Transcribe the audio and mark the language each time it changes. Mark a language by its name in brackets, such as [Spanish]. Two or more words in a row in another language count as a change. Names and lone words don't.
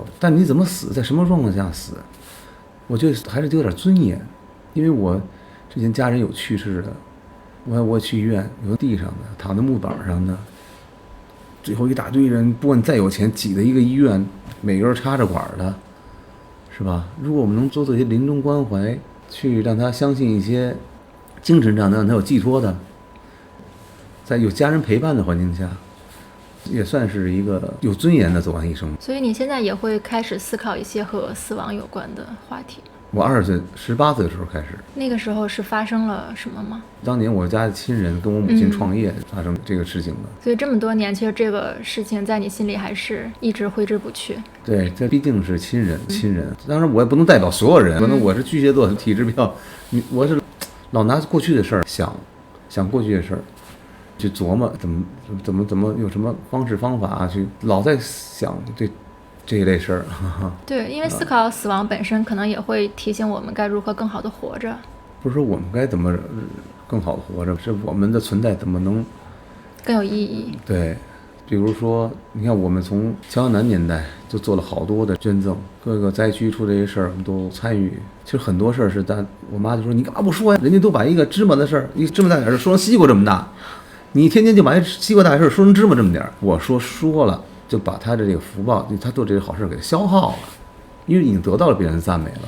[Chinese] 但你怎麼死，在什麼狀況下死，我覺得還是有點尊嚴。因為我之前家人有去世的，我去医院，有地上的，躺在木板上的，最后一大堆人，不管你再有钱，挤的一个医院，每个人插着管的，是吧？如果我们能做一些临終關懷，去讓他相信一些精神上能讓他有寄托的，在有家人陪伴的環境下，也算是一個有尊嚴的走完一生。所以你現在也會開始思考一些和死亡有關的話題。我18歲的時候開始。那個時候是發生了什麼嗎？當年我家的親人跟我母親創業發生這個事情的。所以這麼多年，其實這個事情在你心裡還是一直揮之不去。對，這畢竟是親人。當然我也不能代表所有人，可能我是巨蟹座的體質比較，我是老拿過去的事兒想過去的事兒。去琢磨怎麼有什麼方式方法去老在想這一類事兒。對，因為思考死亡本身可能也會提醒我們該如何更好的活着。不是說我們該怎麼更好的活着，是我們的存在怎麼能更有意義。對，比如說你看我們從喬安南年代就做了好多的捐贈，各個災區出這些事兒我們都參與。其實很多事兒是我媽就說你幹嘛不說呀？人家都把一個芝麻的事兒，一個芝麻大點兒說成西瓜這麼大。你天天就把西瓜大事說成芝麻這麼點兒，我說了就把他的這個福報，他做這個好事給他消耗了，因為已經得到了別人的讚美了。